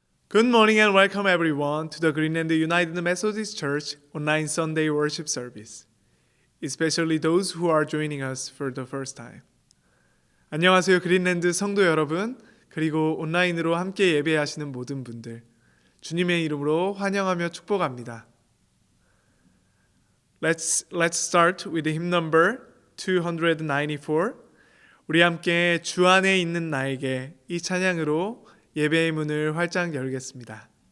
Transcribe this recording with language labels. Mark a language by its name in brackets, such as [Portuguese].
[English] Good morning and welcome everyone to the Greenland United Methodist Church online Sunday worship service, especially those who are joining us for the first time. [Korean] 안녕하세요, 그린랜드 성도 여러분, 그리고 온라인으로 함께 예배하시는 모든 분들, 주님의 이름으로 환영하며 축복합니다. [English] Let's start with hymn number 294. [Korean] 우리 함께 주 안에 있는 나에게 이 찬양으로 예배의 문을 활짝 열겠습니다.